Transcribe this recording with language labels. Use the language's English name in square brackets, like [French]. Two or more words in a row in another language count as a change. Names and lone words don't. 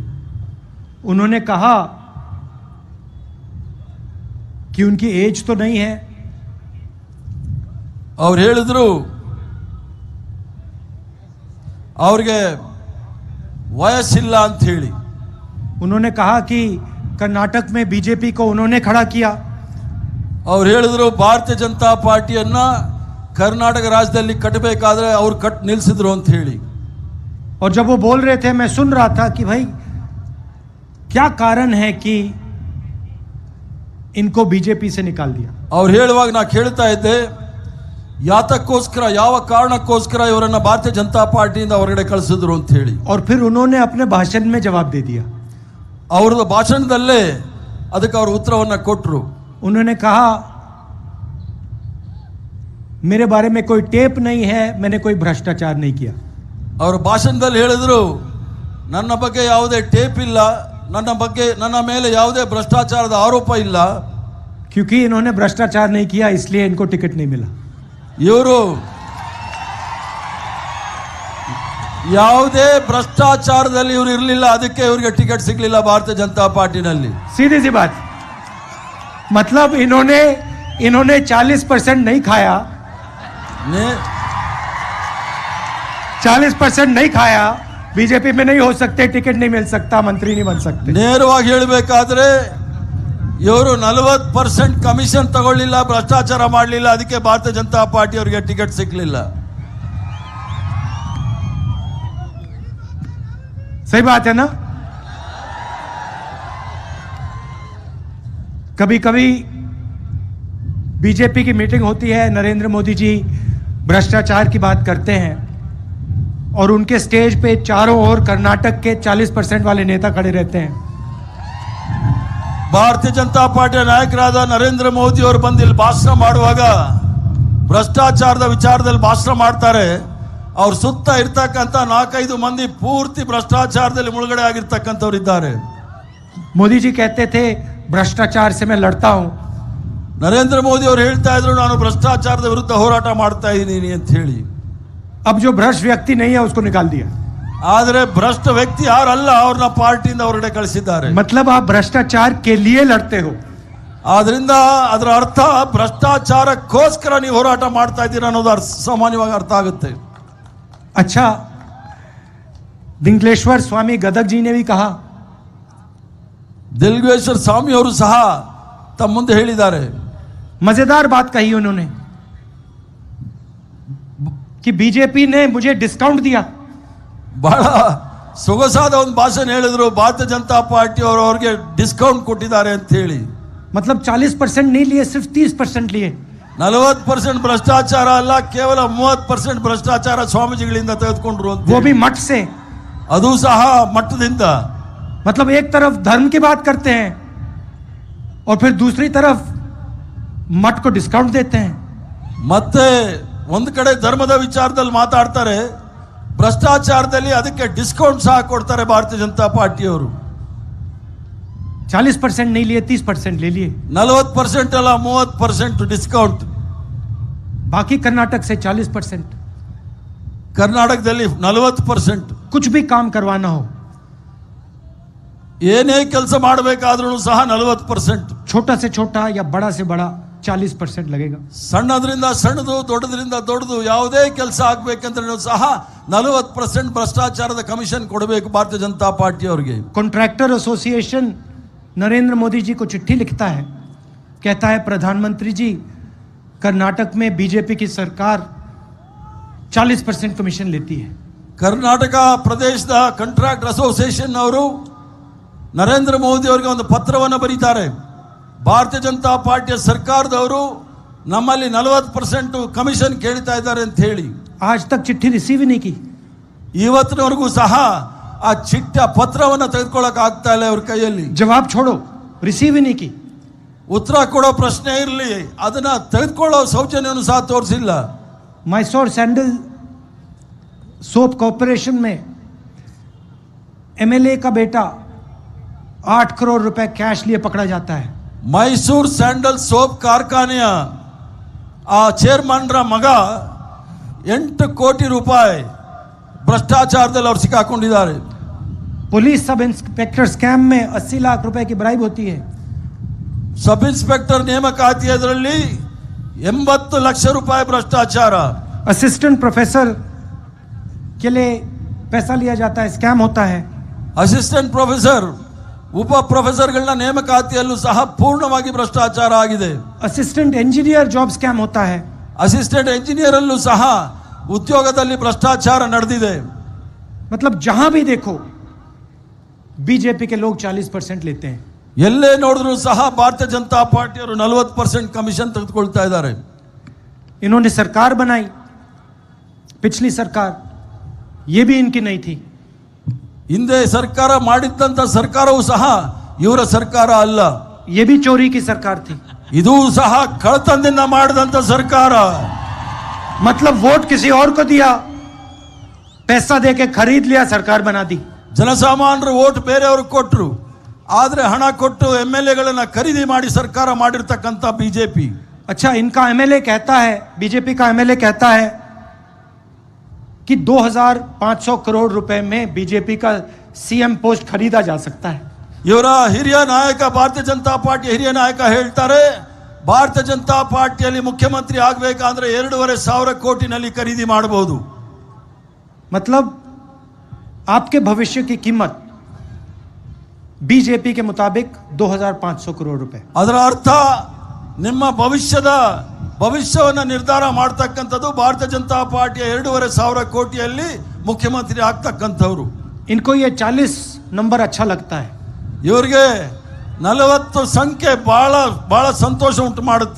[Hindi] उन्होंने कहा कि उनकी एज तो नहीं है, [Kannada] ಅವ್ರು ಹೇಳಿದ್ರು ಅವ್ರಿಗೆ ವಯಸ್ಸಿಲ್ಲ ಅಂತ ಹೇಳಿ. [Hindi] उन्होंने कहा कि कर्नाटक में बीजेपी को उन्होंने खड़ा किया। [Kannada] ಅವ್ರು ಹೇಳಿದ್ರು ಭಾರತೀಯ ಜನತಾ ಪಾರ್ಟಿಯನ್ನ ಕರ್ನಾಟಕ ರಾಜ್ಯದಲ್ಲಿ ಕಟ್ಟಬೇಕಾದ್ರೆ ಅವ್ರು ಕಟ್ ನಿಲ್ಲಿಸಿದ್ರು ಅಂತ ಹೇಳಿ. [Hindi] और जब वो बोल रहे थे, मैं सुन रहा था कि भाई क्या कारण है कि इनको बीजेपी से निकाल दिया। [Kannada] ಅವ್ರು ಹೇಳುವಾಗ ನಾ ಕೇಳ್ತಾ ಇದ್ದೆ, ಯಾತಕ್ಕೋಸ್ಕರ, ಯಾವ ಕಾರಣಕ್ಕೋಸ್ಕರ ಇವರನ್ನ ಭಾರತೀಯ ಜನತಾ ಪಾರ್ಟಿಯಿಂದ ಹೊರಗಡೆ ಕಳಿಸಿದ್ರು ಅಂತ ಹೇಳಿ. [Hindi] और फिर उन्होंने अपने भाषण में जवाब दे दिया। [Kannada] ಅವ್ರದ್ದು ಭಾಷಣದಲ್ಲೇ ಅದಕ್ಕೆ ಅವರು ಉತ್ತರವನ್ನ ಕೊಟ್ಟರು. [Hindi] उन्होंने कहा मेरे बारे में कोई टेप नहीं है, मैंने कोई भ्रष्टाचार नहीं किया। [Kannada] ಅವ್ರ ಭಾಷಣದಲ್ಲಿ ಹೇಳಿದ್ರು, ನನ್ನ ಬಗ್ಗೆ ಯಾವುದೇ ಟೇಪ್ ಇಲ್ಲ, ನನ್ನ ಮೇಲೆ ಯಾವುದೇ ಭ್ರಷ್ಟಾಚಾರದ ಆರೋಪ ಇಲ್ಲ. [Hindi] क्योंकि इन्होंने भ्रष्टाचार नहीं किया इसलिए इनको टिकट नहीं मिला। [Kannada] ಇವರು ಯಾವುದೇ ಭ್ರಷ್ಟಾಚಾರದಲ್ಲಿ ಇವರು ಇರಲಿಲ್ಲ, ಅದಕ್ಕೆ ಇವರಿಗೆ ಟಿಕೆಟ್ ಸಿಗಲಿಲ್ಲ ಭಾರತೀಯ ಜನತಾ ಪಾರ್ಟಿನಲ್ಲಿ. [Hindi] सीधी सी बात, मतलब इन्होंने 40% नहीं खाया, 40% नहीं खाया, बीजेपी में नहीं हो सकते, टिकट नहीं मिल सकता, मंत्री नहीं बन सकते। [Kannada] ನೇರವಾಗಿ ಹೇಳಬೇಕಾದ್ರೆ ಇವರು 40% ಕಮಿಷನ್ ತಗೊಳ್ಳಿಲ್ಲ, ಭ್ರಷ್ಟಾಚಾರ ಮಾಡಲಿಲ್ಲ, ಅದಕ್ಕೆ ಭಾರತೀಯ ಜನತಾ ಪಾರ್ಟಿ ಅವರಿಗೆ ಟಿಕೆಟ್ ಸಿಗಲಿಲ್ಲ. [Hindi] सही बात है ना। कभी कभी बीजेपी की मीटिंग होती है, नरेंद्र मोदी जी भ्रष्टाचार की बात करते हैं और उनके स्टेज पे चारों ओर कर्नाटक के 40% वाले नेता खड़े रहते हैं। [Kannada] ಭಾರತೀಯ ಜನತಾ ಪಾರ್ಟಿಯ ನಾಯಕರಾದ ನರೇಂದ್ರ ಮೋದಿ ಅವರು ಬಂದು ಇಲ್ಲಿ ಭಾಷಣ ಮಾಡುವಾಗ ಭ್ರಷ್ಟಾಚಾರದ ವಿಚಾರದಲ್ಲಿ ಭಾಷಣ ಮಾಡ್ತಾರೆ. ಅವ್ರ ಸುತ್ತ ಇರ್ತಕ್ಕಂಥ 4-5 ಮಂದಿ ಪೂರ್ತಿ ಭ್ರಷ್ಟಾಚಾರದಲ್ಲಿ ಮುಳುಗಡೆ ಆಗಿರ್ತಕ್ಕಂಥವ್ರು ಇದ್ದಾರೆ. [Hindi] मोदी जी कहते थे भ्रष्टाचार से मैं लड़ता हूं। [Kannada] ನರೇಂದ್ರ ಮೋದಿ ಅವರು ಹೇಳ್ತಾ ಇದ್ರು, ನಾನು ಭ್ರಷ್ಟಾಚಾರದ ವಿರುದ್ಧ ಹೋರಾಟ ಮಾಡ್ತಾ ಇದ್ದೀನಿ ಅಂತ ಹೇಳಿ. [Hindi] अब जो भ्रष्ट व्यक्ति नहीं है उसको निकाल दिया। [Kannada] ಆದರೆ ಭ್ರಷ್ಟ ವ್ಯಕ್ತಿ ಯಾರಲ್ಲ, ಅವ್ರನ್ನ ಪಾರ್ಟಿಯಿಂದ ಹೊರಗಡೆ ಕಳಿಸಿದ್ದಾರೆ. [Hindi] मतलब आप भ्रष्टाचार के लिए लड़ते हो। [Kannada] ಆದ್ರಿಂದ ಅದರ ಅರ್ಥ ಭ್ರಷ್ಟಾಚಾರಕ್ಕೋಸ್ಕರ ನೀವು ಹೋರಾಟ ಮಾಡ್ತಾ ಇದ್ದೀರಾ ಅನ್ನೋದು ಸಾಮಾನ್ಯವಾಗಿ ಅರ್ಥ ಆಗುತ್ತೆ. [Hindi] अच्छा, दिंगलेश्वर स्वामी गदग जी ने भी कहा, [Kannada] ದಿಲ್ಗೇಶ್ವರ ಸ್ವಾಮಿ ಅವರು ಸಹ ತಮ್ಮ ಮುಂದೆ ಹೇಳಿದ್ದಾರೆ. [Hindi] मजेदार बात कही उन्होंने कि बीजेपी ने मुझे डिस्काउंट दिया। [Kannada] ಬಹಳ ಸೊಗಸಾದ ಒಂದು ಭಾಷಣ ಹೇಳಿದ್ರು, ಭಾರತೀಯ ಜನತಾ ಪಾರ್ಟಿ ಅವರು ಅವ್ರಿಗೆ ಡಿಸ್ಕೌಂಟ್ ಕೊಟ್ಟಿದ್ದಾರೆ ಅಂತ ಹೇಳಿ. [Hindi] मतलब 40% नहीं लिए, सिर्फ 30% लिए। [Kannada] 40% ಭ್ರಷ್ಟಾಚಾರ ಅಲ್ಲ, ಕೇವಲ 30% ಭ್ರಷ್ಟಾಚಾರ ಸ್ವಾಮೀಜಿಗಳಿಂದ ತೆಗೆದುಕೊಂಡ್ರು ಅಂತ. [Hindi] वो भी मठ से, [Kannada] ಅದು ಸಹ ಮಟ್ಟದಿಂದ. [Hindi] मतलब एक तरफ धर्म की बात करते हैं और फिर दूसरी तरफ मठ को डिस्काउंट देते हैं। [Kannada] ಮತ್ತೆ ಒಂದು ಕಡೆ ಧರ್ಮದ ವಿಚಾರದಲ್ಲಿ ಮಾತಾಡ್ತಾರೆ, ಭ್ರಷ್ಟಾಚಾರದಲ್ಲಿ ಅದಕ್ಕೆ ಡಿಸ್ಕೌಂಟ್ ಸಹ ಕೊಡ್ತಾರೆ ಭಾರತೀಯ ಜನತಾ ಪಾರ್ಟಿಯವರು. [Hindi] 40% नहीं लिए, 30% ले लिए। [Kannada] 40% ಅಲ್ಲ, 30% ಡಿಸ್ಕೌಂಟ್. [Hindi] बाकी कर्नाटक से 40%। [Kannada] ಕರ್ನಾಟಕದಲ್ಲಿ 40%. [Hindi] कुछ भी काम करवाना हो, [Kannada] ಏನೇ ಕೆಲಸ ಮಾಡಬೇಕಾದ್ರೂ ಸಹ 40%. [Hindi] छोटा से छोटा या बड़ा से बड़ा 40% लगेगा. [Kannada] ಸಣ್ಣದ್ರಿಂದ ಸಣ್ಣದು ದೊಡ್ಡದ್ರಿಂದ ದೊಡ್ಡದು ಯಾವುದೇ ಕೆಲಸ ಆಗ್ಬೇಕಂದ್ರೂ ಸಹ 40% ಭ್ರಷ್ಟಾಚಾರದ ಕಮಿಷನ್ ಕೊಡಬೇಕು ಭಾರತೀಯ ಜನತಾ ಪಾರ್ಟಿ ಅವರಿಗೆ. [English] contractor association [Hindi] नरेंद्र मोदी जी को चिट्ठी लिखता है, कहता है प्रधानमंत्री जी, कर्नाटक में बीजेपी की सरकार 40% कमीशन लेती है. [Kannada] ಕರ್ನಾಟಕ ಪ್ರದೇಶದ [English] contract association [Kannada] ಅವರು ನರೇಂದ್ರ ಮೋದಿ ಅವರಿಗೆ ಒಂದು ಪತ್ರವನ್ನು ಬರೀತಾರೆ. ಭಾರತೀಯ ಜನತಾ ಪಾರ್ಟಿಯ ಸರ್ಕಾರದವರು ನಮ್ಮಲ್ಲಿ 40% ಕಮಿಷನ್ ಕೇಳ್ತಾ ಇದ್ದಾರೆ ಅಂತ ಹೇಳಿ. [Hindi] आज तक चिट्ठी रिसीव ही नहीं की. [Kannada] ಇವತ್ತಿನವರೆಗೂ ಸಹ ಆ ಚಿಟ್ಟ ಪತ್ರವನ್ನು ತೆಗೆದುಕೊಳ್ಳಕ್ ಆಗ್ತಾ ಇಲ್ಲ ಅವ್ರ ಕೈಯಲ್ಲಿ. [Hindi] जवाब छोड़ो, रिसीव ही नहीं की. [Kannada] ಉತ್ತರ ಕೊಡೋ ಪ್ರಶ್ನೆ ಇರಲಿ, ಅದನ್ನ ತೆಗೆದುಕೊಳ್ಳೋ ಸೌಜನ್ಯವನ್ನು ಸಹ ತೋರಿಸಿಲ್ಲ. [Hindi] मैसोर सैंडल सोप कॉर्पोरेशन में एमएलए का बेटा 8 करोड़ रुपए कैश लिए पकड़ा जाता है. [Kannada] ಮೈಸೂರು ಸ್ಯಾಂಡಲ್ ಸೋಪ್ ಕಾರ್ಖಾನೆಯ ಆ ಚೇರ್ಮನ್ರ ಮಗ 8 ಕೋಟಿ ರೂಪಾಯಿ ಭ್ರಷ್ಟಾಚಾರದಲ್ಲಿ ಅವರು ಸಿಕ್ಕಾಕೊಂಡಿದ್ದಾರೆ. [English] police sub inspector scam [Hindi] में 80 लाख रुपए की ब्राइब होती है. [English] sub inspector [Kannada] ನೇಮಕಾತಿ ಅದರಲ್ಲಿ 80 ಲಕ್ಷ ರೂಪಾಯಿ ಭ್ರಷ್ಟಾಚಾರ. [English] assistant professor [Hindi] के लिए पैसा लिया जाता है, स्कैम होता है. [English] assistant professor [Kannada] ಉಪ ಪ್ರೊಫೆಸರ್ಗಳನ್ನ ನೇಮಕಾತಿಯಲ್ಲೂ ಸಹ ಪೂರ್ಣವಾಗಿ ಭ್ರಷ್ಟಾಚಾರ ಆಗಿದೆ. [English] assistant engineer job scam [Hindi] होता है. [English] assistant engineer [Kannada] ಅಲ್ಲೂ ಸಹ ಉದ್ಯೋಗದಲ್ಲಿ ಭ್ರಷ್ಟಾಚಾರ ನಡೆದಿದೆ. [Hindi] मतलब जहां भी देखो बीजेपी के लोग 40% लेते हैं. [Kannada] ಎಲ್ಲೇ ನೋಡಿದ್ರು ಸಹ ಭಾರತೀಯ ಜನತಾ ಪಾರ್ಟಿಯವರು 40% ಕಮಿಷನ್ ತೆಗೆದುಕೊಳ್ತಾ ಇದ್ದಾರೆ. [Hindi] इन्होंने सरकार बनाई, पिछली सरकार, ये भी इनकी नहीं थी. [Kannada] ಹಿಂದೆ ಸರ್ಕಾರ ಮಾಡಿದ್ದಂತ ಸರ್ಕಾರವೂ ಸಹ ಇವರ ಸರ್ಕಾರ ಅಲ್ಲ. [Hindi] ये भी चोरी की सरकार थी. [Kannada] ಇದು ಸಹ ಕಳ್ಳತನದಿಂದ ಮಾಡಿದಂತ ಸರ್ಕಾರ. [Hindi] मतलब वोट किसी और को दिया, पैसा देके खरीद लिया, सरकार बना दी. [Kannada] ಜನಸಾಮಾನ್ಯರು ವೋಟ್ ಬೇರೆಯವ್ರಿಗೆ ಕೊಟ್ಟರು, ಆದ್ರೆ ಹಣ ಕೊಟ್ಟು MLA ಖರೀದಿ ಮಾಡಿ ಸರ್ಕಾರ ಮಾಡಿರ್ತಕ್ಕಂಥ ಬಿಜೆಪಿ. [Hindi] अच्छा, इनका एमएलए कहता है, बीजेपी का एमएलए कहता है कि 2500 करोड़ रुपए में बीजेपी का [English] CM post [Hindi] खरीदा जा सकता है. [Kannada] ಇವರ ಹಿರಿಯ ನಾಯಕ, ಭಾರತೀಯ ಜನತಾ ಪಾರ್ಟಿಯ ಹಿರಿಯ ನಾಯಕ ಹೇಳ್ತಾರೆ, ಭಾರತೀಯ ಜನತಾ ಪಾರ್ಟಿಯಲ್ಲಿ ಮುಖ್ಯಮಂತ್ರಿ ಆಗಬೇಕಂದ್ರೆ 2,500 ಕೋಟಿನಲ್ಲಿ ಖರೀದಿ ಮಾಡಬಹುದು. [Hindi] मतलब आपके भविष्य की कीमत बीजेपी के मुताबिक 2500 करोड़ रुपए. [Kannada] ಅದರ ಅರ್ಥ ನಿಮ್ಮ ಭವಿಷ್ಯವನ್ನು ನಿರ್ಧಾರ ಮಾಡತಕ್ಕಂಥದ್ದು ಭಾರತೀಯ ಜನತಾ ಪಾರ್ಟಿಯ 2,500 ಕೋಟಿಯಲ್ಲಿ ಮುಖ್ಯಮಂತ್ರಿ ಆಗ್ತಕ್ಕಂಥವ್ರು. [Hindi] इनको ये 40 नंबर अच्छा लगता है. [Kannada] ಇವರಿಗೆ 40 ಸಂಖ್ಯೆ ಬಹಳ ಸಂತೋಷ ಉಂಟು ಮಾಡುತ್ತೆ.